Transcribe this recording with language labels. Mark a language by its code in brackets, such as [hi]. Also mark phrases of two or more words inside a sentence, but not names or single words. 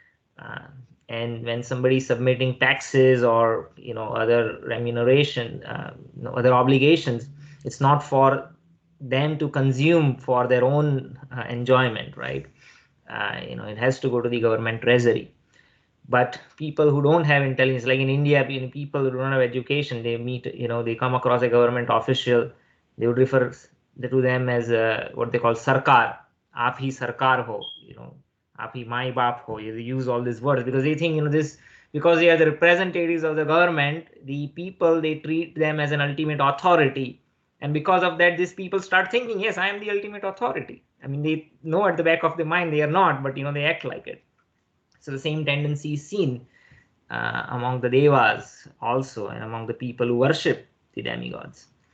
[en] And when somebody is submitting taxes or other remuneration, other obligations, it's not for them to consume for their own enjoyment, right? It has to go to the government treasury. But people who don't have intelligence, like in India, people who don't have education, they meet, they come across a government official, they would refer to them as what they call sarkar. [hi] आप ही सरकार हो, आप ही माई बाप हो. [en] They use all these words because they think, this, because they are the representatives of the government, the people, they treat them as an ultimate authority. And because of that, these people start thinking, yes, I am the ultimate authority. I mean, they know at the back of their mind they are not, but they act like it. So the same tendency is seen among the devas also, and among the people who worship the demigods.